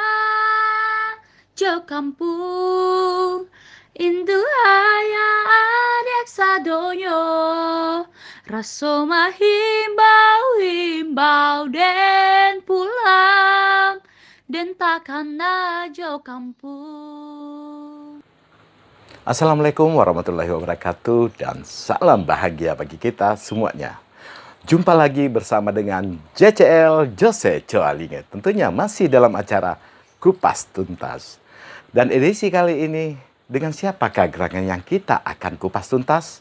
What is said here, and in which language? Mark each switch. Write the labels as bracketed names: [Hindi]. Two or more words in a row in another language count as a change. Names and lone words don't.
[Minangkabau] ajo kampung, indu ayah adik sadonyo, raso mahimbau-himbau den pulang, den takkan ajo kampung. [Arabic] السلام عليكم ورحمة الله وبركاته [Indonesian] dan salam bahagia bagi kita semuanya. Jumpa lagi bersama dengan JCL Jose Coalinge, tentunya masih dalam acara Kupas Tuntas. Dan edisi kali ini dengan siapakah gerangan yang kita akan kupas tuntas?